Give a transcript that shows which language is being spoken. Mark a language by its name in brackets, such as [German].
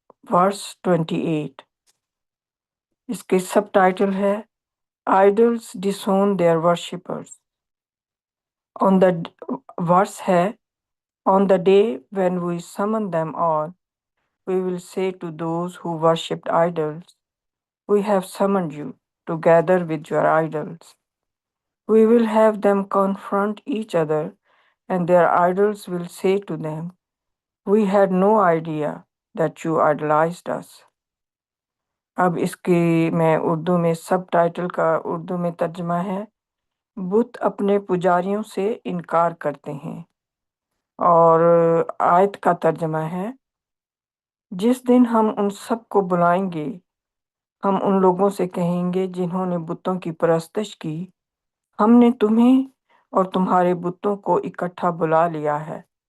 [Urdu] ورس 28، اس کے سب ٹائٹل ہے [English] Idols disown their worshippers. On the verse ہے on the day when we summon them all, we will say to those who worshipped idols, we have summoned you together with your idols. We will have them confront each other, and their idols will say to them, we had no idea that you idolized us. [Urdu] اب اس کی میں اردو میں سب title کا اردو میں ترجمہ ہے، بت اپنے پجاریوں سے انکار کرتے ہیں، اور آیت کا ترجمہ ہے، جس دن ہم ان سب کو بلائیں گے، ہم ان لوگوں سے کہیں گے جنہوں نے بتوں کی پرستش کی، ہم نے تمہیں اور تمہارے بتوں کو اکٹھا بلا لیا ہے۔